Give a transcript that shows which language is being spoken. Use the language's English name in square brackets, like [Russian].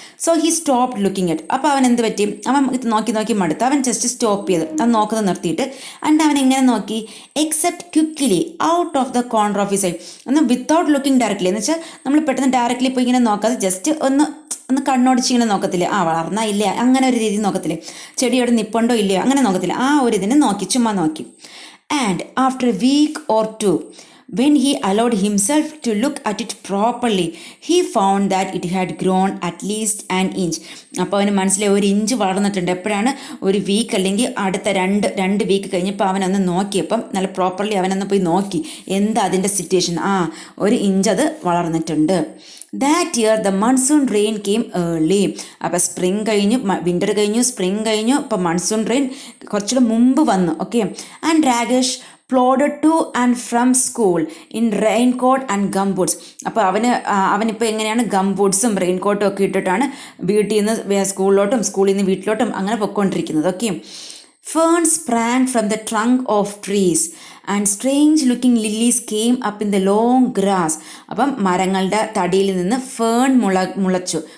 [Malayalam] So he stopped looking it. അപ്പോൾ അവൻ എന്ത് പറ്റി, അവൻ നോക്കി മടുത്ത് അവൻ ജസ്റ്റ് സ്റ്റോപ്പ് ചെയ്ത് അത് നോക്കുന്നത് നിർത്തിയിട്ട്, ആൻഡ് അവൻ എങ്ങനെ നോക്കി, except quickly out of the corner of his I. ഒന്ന് വിത്തൗട്ട് ലുക്കിംഗ് ഡയറക്ട്ലി, എന്ന് വെച്ചാൽ നമ്മൾ പെട്ടെന്ന് ഡയറക്റ്റ്ലി പോയി ഇങ്ങനെ നോക്കാതെ ജസ്റ്റ് ഒന്ന് കണ്ണോടിച്ച് ഇങ്ങനെ നോക്കത്തില്ലേ, വളർന്നാ ഇല്ല, അങ്ങനെ ഒരു രീതി നോക്കത്തില്ലേ, ചെടിയോട് നിപ്പുണ്ടോ ഇല്ലയോ അങ്ങനെ നോക്കത്തില്ല, ആ ഒരു ഇതിനെ ചുമ്മാ നോക്കി. [English] And after a week or 2 when he allowed himself to look at it properly, he found that it had grown at least an inch. [Malayalam] അപ്പോൾ അവന് മനസ്സിലായി 1 ഇഞ്ച് വളർന്നിട്ടുണ്ട്. എപ്പോഴാണ്, ഒരു വീക്ക് അല്ലെങ്കിൽ അടുത്ത രണ്ട് വീക്ക് കഴിഞ്ഞപ്പോൾ അവനൊന്ന് നോക്കിയപ്പം നല്ല പ്രോപ്പർലി അവനൊന്ന് പോയി നോക്കി എന്താ അതിൻ്റെ സിറ്റുവേഷൻ. 1 ഇഞ്ച് അത് വളർന്നിട്ടുണ്ട്. That year the monsoon rain came early. അപ്പോൾ സ്പ്രിംഗ് കഴിഞ്ഞു, വിൻ്റർ കഴിഞ്ഞു, സ്പ്രിംഗ് കഴിഞ്ഞു, ഇപ്പോൾ മൺസൂൺ റെയിൻ കുറച്ചുകൂടെ മുമ്പ് വന്നു. Okay. [English] And Rakesh plodded to and from school in raincoat and gumboots. [Malayalam] അപ്പോൾ അവനിപ്പോൾ എങ്ങനെയാണ് ഗംബൂട്ട്സും റെയിൻകോട്ടും ഒക്കെ ഇട്ടിട്ടാണ് വീട്ടിൽ നിന്ന് സ്കൂളിലോട്ടും സ്കൂളിൽ നിന്ന് വീട്ടിലോട്ടും അങ്ങനെ പൊയ്ക്കൊണ്ടിരിക്കുന്നത്. Okay. Ferns sprang from the trunk of trees [English] And strange looking lilies came up in the long grass. [Malayalam] അപ്പം മരങ്ങളുടെ തടിയിൽ നിന്ന് ഫേൺ മുളച്ചു.